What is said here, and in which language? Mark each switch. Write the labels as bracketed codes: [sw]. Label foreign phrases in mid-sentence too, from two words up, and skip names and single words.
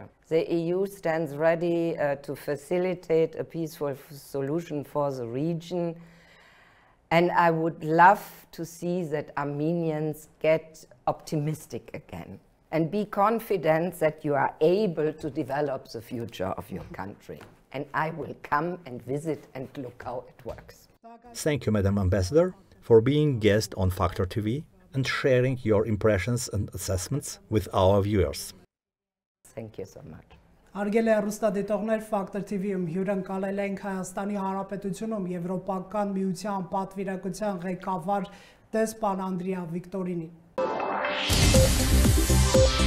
[en] The EU stands ready to facilitate a peaceful solution for the region, and I would love to see that Armenians get optimistic again and be confident that you are able to develop the future of your country. And I will come and visit and look how it works. Thank you, Madam Ambassador, for being guest on Factor TV and sharing your impressions and assessments with our viewers. Thank you so much. [hy] Արգել է հեռուստադիտողներ Factor TV-ում հյուրընկալել ենք Հայաստանի Հանրապետությունում Եվրոպական միության պատվիրակության ղեկավար դեսպան Անդրեա Վիկտորինին։